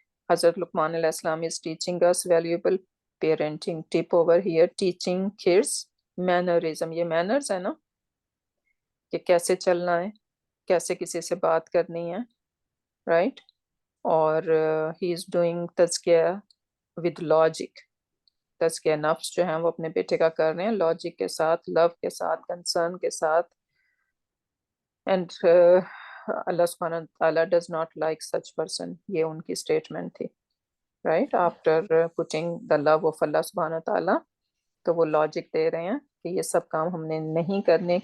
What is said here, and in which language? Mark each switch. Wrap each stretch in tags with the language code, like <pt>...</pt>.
<en>Hazrat Luqman alayhi salam is teaching us valuable parenting tip over here, teaching kids mannerism.</en> <ur>یہ manners ہے نا، کہ کیسے چلنا ہے، کیسے کسی سے بات کرنی ہے، right.</ur> <en>اور he is doing تزکیہ with logic.</en> <ur>تزکیہ نفس جو ہے وہ اپنے بیٹے کا کر رہے ہیں لاجک کے ساتھ، لو کے ساتھ، کنسرن کے ساتھ.</ur> <en>and Allah سبحانہ تعالیٰ does not like such person,</en> <ur>یہ ان کی اسٹیٹمنٹ تھی، right.</ur> <en>after putting the love of</en> <ur>اللہ سبحانہ تعالیٰ، تو وہ لاجک دے رہے ہیں کہ یہ سب کام ہم نے نہیں کرنے.</ur>